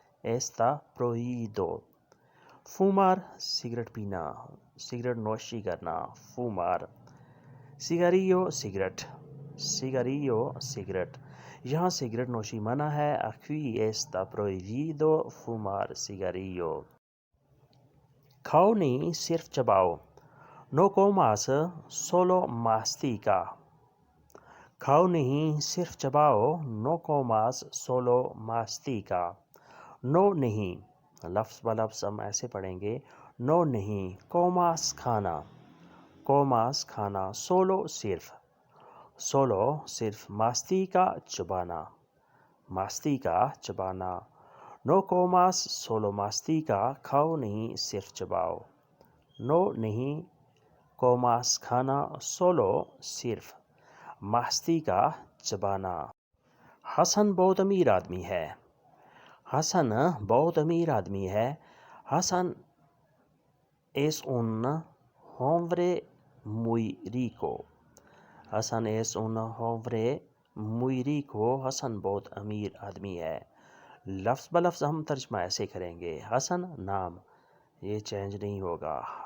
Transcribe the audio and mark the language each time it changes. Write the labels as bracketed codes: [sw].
[es] Está prohibido fumar [hi] cigarette पीना, cigarette नोशी करना, fumar। [es] cigarrillo सिगरेट, cigarrillo सिगरेट। [hi] यहाँ cigarette नोशी मना है। [es] Aquí está prohibido fumar cigarrillo। [hi] खाओ नहीं सिर्फ चबाओ। [es] No comas solo mastica। [hi] खाओ नहीं सिर्फ चबाओ। [es] No comas solo mastica। [hi] No नहीं, लफ्ज़ ब लफ्ज़ हम ऐसे पढ़ेंगे। नो नहीं, comas खाना, comas खाना, solo सिर्फ, solo सिर्फ, mastica चबाना, mastica चबाना। [es] No comas solo mastica। [hi] खाओ नहीं सिर्फ चबाओ। नो नहीं, comas खाना, solo सिर्फ, mastica चबाना। हसन बहुत अमीर आदमी है, हसन बहुत अमीर आदमी है। [es] हसन es un hombre muy rico। हसन es un hombre muy rico। [hi] Hasan बहुत अमीर आदमी है। लफ्ज़ ब लफ्ज़ हम तर्जमा ऐसे करेंगे। हसन नाम, ये चेंज नहीं होगा।